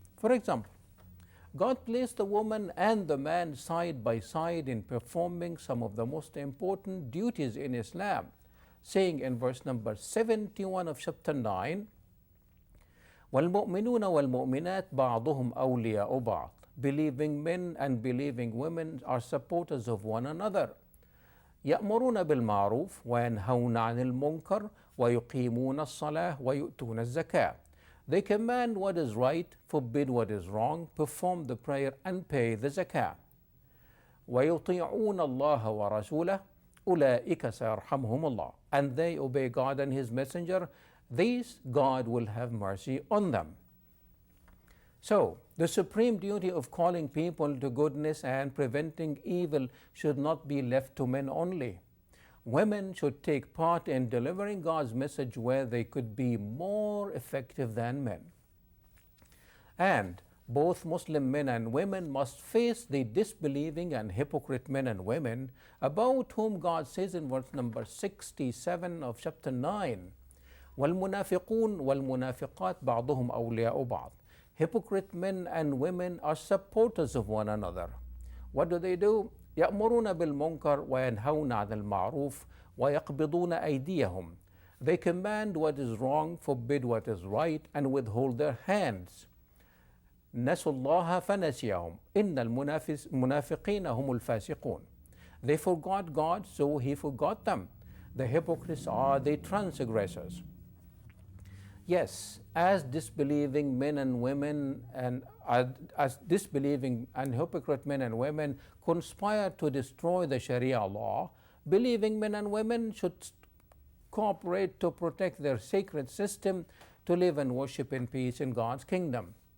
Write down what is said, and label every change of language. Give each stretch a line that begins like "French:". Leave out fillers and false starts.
English: For example, God placed the woman and the man side by side in performing some of the most important duties in Islam, saying in verse number 71 of chapter 9,
Arabic: وَالْمُؤْمِنُونَ وَالْمُؤْمِنَاتِ بَعْضُهُمْ أَوْلِيَاءُ بَعْضٍ.
English: Believing men and believing women are supporters of one another.
Arabic: يأمرون بالمعروف وينهون عن المنكر ويقيمون الصلاة ويؤتون الزكاة.
English: They command what is right, forbid what is wrong, perform the prayer and pay the zakah.
Arabic: ويطيعون الله ورسوله أولئك سيرحمهم الله.
English: And they obey God and His Messenger, these God will have mercy on them. So, the supreme duty of calling people to goodness and preventing evil should not be left to men only. Women should take part in delivering God's message where they could be more effective than men. And both Muslim men and women must face the disbelieving and hypocrite men and women about whom God says in verse number 67 of chapter 9,
Arabic: وَالْمُنَافِقُونَ وَالْمُنَافِقَاتِ بَعْضُهُمْ أَوْلِيَاءُ بَعْضٍ.
English: Hypocrite men and women are supporters of one another. What do?
Arabic: يأمرون بالمنكر وينهون عن المعروف ويقبضون أيديهم.
English: They command what is wrong, forbid what is right, and withhold their hands.
Arabic: نسوا الله فنسيهم إن المنافقين هم الفاسقون.
English: They forgot God, so He forgot them. The hypocrites are the transgressors. Yes, as disbelieving men and women and as disbelieving and hypocrite men and women conspire to destroy the Sharia law, believing men and women should cooperate to protect their sacred system to live and worship in peace in God's kingdom.